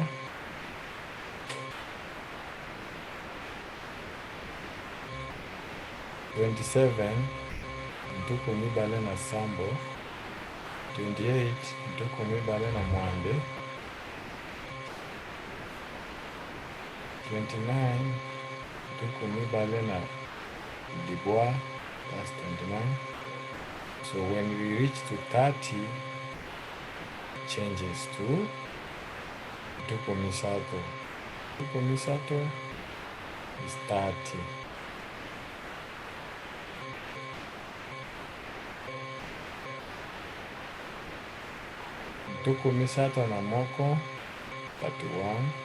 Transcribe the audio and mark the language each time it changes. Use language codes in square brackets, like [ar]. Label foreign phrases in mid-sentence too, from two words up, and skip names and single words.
[ln] 27 27 ntuku mibale na sambo, 28 ntuku mibale na mwambe, 29 ntuku mibale na dibois, [en] that's 29. So when we reach to 30, changes to [ln] ntuku misato. Ntuku misato is 30. Ntuku misato na moko, 31.